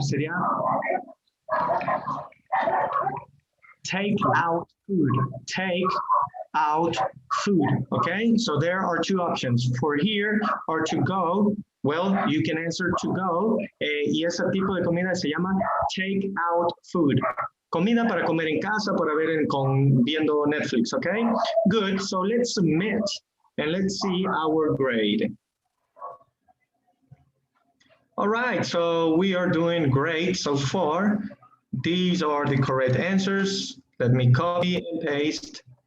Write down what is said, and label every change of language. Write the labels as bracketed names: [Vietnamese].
[English] Sería take out food. Take out food. Okay. So there are two options for here or to go. Well, you can answer to go. [Spanish] Y ese tipo de comida se llama [English] take out food. [Spanish] Comida para comer en casa, para ver viendo Netflix, okay? [English] Good, so let's submit and let's see our grade. All right, so we are doing great so far. These are the correct answers. Let me copy and paste.